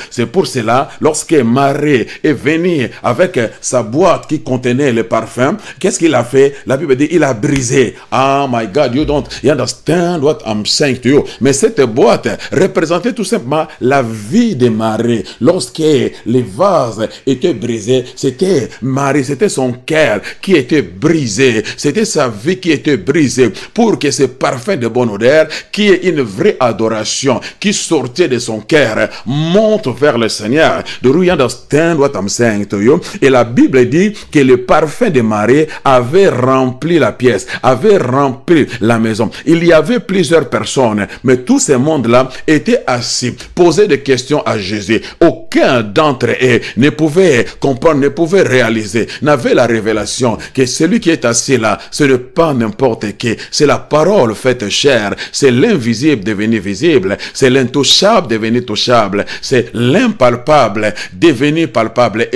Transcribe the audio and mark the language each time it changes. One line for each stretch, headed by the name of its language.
French: C'est pour cela, lorsque Marie est venue avec sa boîte qui contenait le parfum, qu'est-ce qu'il a fait? La Bible dit, il a brisé.
English: Oh my God, you don't understand what I'm saying to you.
French: Mais cette boîte représentait tout simplement la vie de Marie. Lorsque les vases étaient brisés, c'était Marie, c'était son cœur qui était brisé. C'était sa vie qui était brisée pour que ce parfum de bonne odeur, qui est une vraie adoration, qui sortait de son cœur, monte vers le Seigneur.
English: Do you understand what I'm saying to you?
French: Et la Bible dit que le parfum de Marie avait rempli la pièce, avait rempli la maison. Il y avait plusieurs personnes, mais tout ce monde-là était assis, posait des questions à Jésus. Aucun d'entre eux ne pouvait comprendre, ne pouvait réaliser, n'avait la révélation que celui qui est assis là, ce n'est pas n'importe qui, c'est la parole faite chair, c'est l'invisible devenu visible, c'est l'intouchable devenu touchable, c'est l'impalpable devenu palpable.